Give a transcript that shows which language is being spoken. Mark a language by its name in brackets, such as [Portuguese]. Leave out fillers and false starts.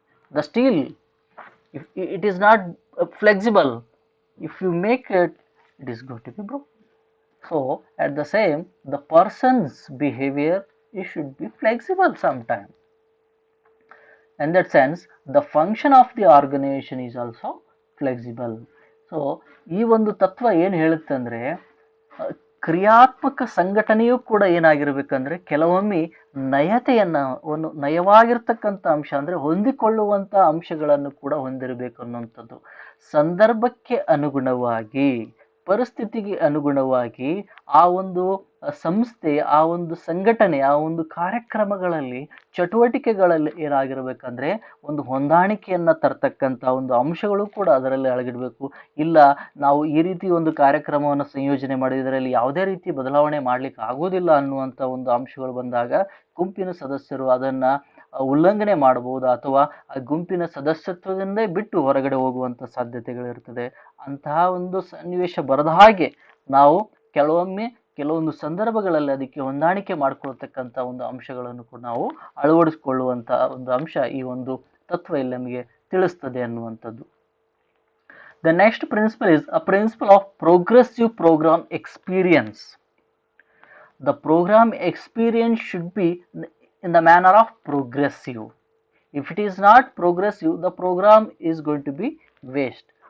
[English] The steel, if it is not flexible, if you make it, it is going to be broken. So at the same, the person's behavior, it should be flexible sometime. In that sense, the function of the organization is also flexible. [Kannada] So ಈ ಒಂದು ತತ್ವ ಏನು ಹೇಳುತ್ತೆ ಅಂದ್ರೆ, ಕ್ರಿಯಾತ್ಮಕ ಸಂಘಟನೆಯೂ ಕೂಡ ಏನಾಗಿರ್ಬೇಕಂದ್ರೆ ಕೆಲವೊಮ್ಮೆ ಒಂದು ನಯವಾಗಿರ್ತಕ್ಕಂಥ ಅಂಶ ಅಂದ್ರೆ ಹೊಂದಿಕೊಳ್ಳುವಂತ ಅಂಶಗಳನ್ನು ಕೂಡ ಹೊಂದಿರಬೇಕು ಅನ್ನುವಂಥದ್ದು. ಸಂದರ್ಭಕ್ಕೆ ಅನುಗುಣವಾಗಿ, ಪರಿಸ್ಥಿತಿಗೆ ಅನುಗುಣವಾಗಿ ಆ ಒಂದು ಸಂಸ್ಥೆ, ಆ ಒಂದು ಸಂಘಟನೆ, ಆ ಒಂದು ಕಾರ್ಯಕ್ರಮಗಳಲ್ಲಿ, ಚಟುವಟಿಕೆಗಳಲ್ಲಿ ಏನಾಗಿರ್ಬೇಕಂದ್ರೆ ಒಂದು ಹೊಂದಾಣಿಕೆಯನ್ನ ತರ್ತಕ್ಕಂಥ ಒಂದು ಅಂಶಗಳು ಕೂಡ ಅದರಲ್ಲಿ ಅಳಗಿಡಬೇಕು. ಇಲ್ಲ, ನಾವು ಈ ರೀತಿ ಒಂದು ಕಾರ್ಯಕ್ರಮವನ್ನು ಸಂಯೋಜನೆ ಮಾಡಿದ್ರಲ್ಲಿ ಯಾವುದೇ ರೀತಿ ಬದಲಾವಣೆ ಮಾಡ್ಲಿಕ್ಕೆ ಆಗೋದಿಲ್ಲ ಅನ್ನುವಂಥ ಒಂದು ಅಂಶಗಳು ಬಂದಾಗ ಗುಂಪಿನ ಸದಸ್ಯರು ಅದನ್ನ ಉಲ್ಲಂಘನೆ ಮಾಡಬಹುದು, ಅಥವಾ ಆ ಗುಂಪಿನ ಸದಸ್ಯತ್ವದಿಂದೇ ಬಿಟ್ಟು ಹೊರಗಡೆ ಹೋಗುವಂತ ಸಾಧ್ಯತೆಗಳಿರ್ತದೆ. ಅಂತಹ ಒಂದು ಸನ್ನಿವೇಶ ಬರದ ಹಾಗೆ ನಾವು ಕೆಲವೊಂದು ಸಂದರ್ಭಗಳಲ್ಲಿ ಅದಕ್ಕೆ ಹೊಂದಾಣಿಕೆ ಮಾಡ್ಕೊಳ್ತಕ್ಕಂಥ ಒಂದು ಅಂಶಗಳನ್ನು ಕೂಡ ನಾವು ಅಳವಡಿಸಿಕೊಳ್ಳುವಂತ ಒಂದು ಅಂಶ ಈ ಒಂದು ತತ್ವ ಇಲ್ಲಿ ನಮಗೆ ತಿಳಿಸ್ತದೆ ಅನ್ನುವಂಥದ್ದು. [English] The next principle is a principle of progressive program experience. The program experience should be in the manner of progressive. If it is not progressive, the program is going to be waste.